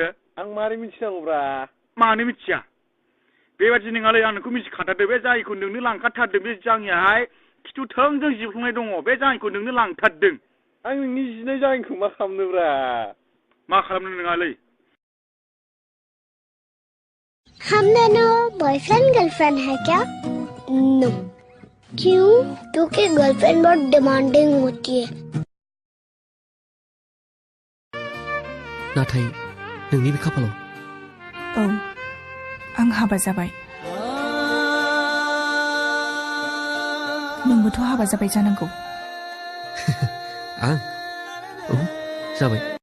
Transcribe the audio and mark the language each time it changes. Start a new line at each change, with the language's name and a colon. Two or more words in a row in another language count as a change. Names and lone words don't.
Bodo: आं मारै मिथिनांगौब्रा मानो मिथिया बेबादि नङालै आं नोंखौ मिथिखाथारदों बे जाङिखौ नोंनो लांखाथारदों बे जाङियाहाय खिथु थोंजों जिफ्लंनाय दङ बे जाङिखौ नोंनो लांथारदों आं नोंनि जिनाय जाङिखौ मा खालामनोब्रा मा खालामनो नङालै
Hindi: हम दोनों
English: boyfriend girlfriend
Hindi: है क्या? नो क्यों? क्योंकि गर्लफ्रेंड बहुत डिमांडिंग होती है
Bodo: नाथाय नोंनि बे खाफालाव आं हाबा जाबाय नोंबोथ' हाबा जाबाय जानांगौ आं जाबाय